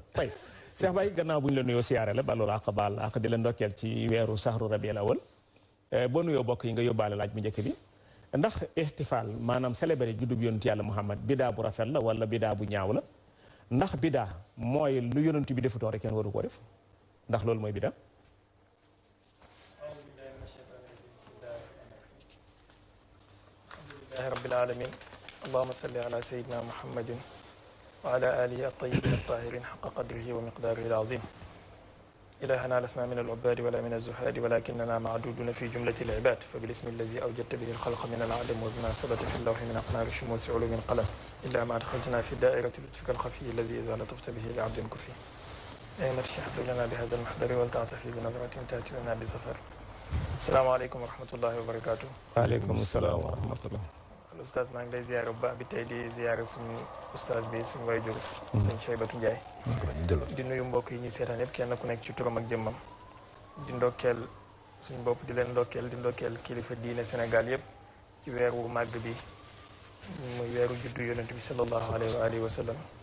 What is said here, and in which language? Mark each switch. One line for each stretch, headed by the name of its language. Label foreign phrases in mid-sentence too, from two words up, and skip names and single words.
Wolof: fay Cheikh Baye gannaaw bu ñu la nuyoo siyaare la ba loolu àq baal àq di la ndokkeel ci weeru
Arabic: شهر ربيع الأول
Wolof: boo nuyoo bokk yi nga yóbbaale laaj bu njëkk bi ndax ihtifaal maanaam célébrer juddub yonent yàlla Muhammad bidaa bu rafet la wala bidaa bu ñaaw la ndax bidaa mooy lu yonent bi defutoon rek kenn waru koo def ndax loolu mooy bidaa.
Arabic: الحمد لله رب العالمين اللهم صل على سيدنا محمد وعلى آله الطيبين الطاهرين حق قدره ومقداره العظيم. إلهنا لسنا من العباد ولا من الزهاد ولكننا معدودون في جملة العباد فبالاسم الذي أوجدت به الخلق من العدم وبما ثبت في اللوح من أقنار الشموس علوم القلم إلا ما أدخلتنا في دائرة لطفك الخفي الذي إذا لطفت به لعبد كفي أيما الشيخ لنا بهذا المحضر ولتعطفي بنظرة تأتي لنا بسفر. السلام عليكم ورحمة الله وبركاته. وعليكم السلام ورحمة الله.
Wolof: الأستاذ maa ngi lay ziyaara bu baax bi tey di ziyaara suñu ustaaz bi suñu waajur sëñ Cheybatu Ndiaye di nuyu mbokk yi ñuy seetaan yëpp kenn ku nekk ci turam ak jëmmam di ndokkeel suñu bopp di leen ndokkeel di ndokkeel kilifa diine Sénégal yëpp ci weeru màgg bi muy weeru juddu yonent bi
Arabic: صلى الله عليه وآله وسلم